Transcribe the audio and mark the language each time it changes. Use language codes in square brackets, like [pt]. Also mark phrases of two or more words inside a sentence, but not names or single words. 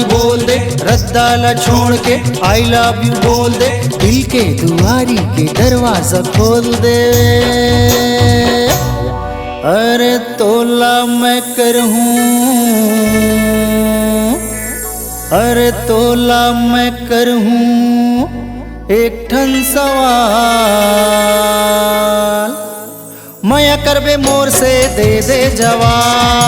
[hne] बोल दे रद्दाल छोड़ के [en] I love you [hne] बोल दे दिल के दुआरी के दरवाजा खोल दे अरे तोला मैं करहूँ एक ठन सवाल माया करबे मोर से दे जवाब